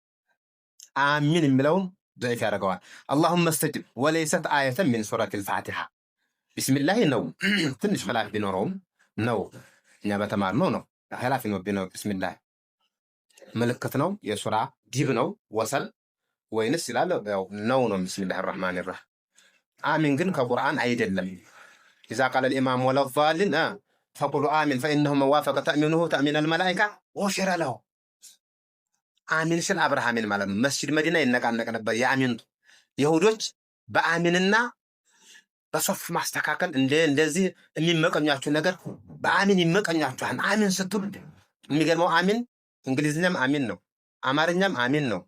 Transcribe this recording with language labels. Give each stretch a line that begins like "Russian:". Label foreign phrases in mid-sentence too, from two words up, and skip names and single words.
Amharic: አሚን የሚለውን ضعيف ያደርገዋል።
Arabic: اللهم استجب وليست آية من سورة الفاتحة بسم الله
Amharic: ነው። ትንሽ ኺላፍ ቢኖረውም ነው እኛ በተማርነው ነው ኺላፍ ቢኖር ቢስሚላህ ምልክት ነው የሱራ ዲብ ነው ወሰል ወይንስ ይላል ያው ነው ቢስሚላህ
Arabic: الرحمن الرحيم።
Amharic: አሚን ግን ከቁርአን አይደለም።
Arabic: إذا قال الإمام ولا الضالين فقولوا آمين فإنه من وافق تأمينه تأمين الملائكة غفر له።
Amharic: አሚን ስል አብርሃምን ማለት ነው። መስጂድ መዲና ይነቃነቅ ነበር የአሚን ይሁዶች በአሚንና በሶፍ ማስተካከል እንደዚህ የሚመቀኛችሁ ነገር በአሚን ይመቀኛችኋል። አሚን ስትሉ የሚገርመው አሚን እንግሊዝኛም አሚን ነው፣ አማርኛም አሚን ነው፣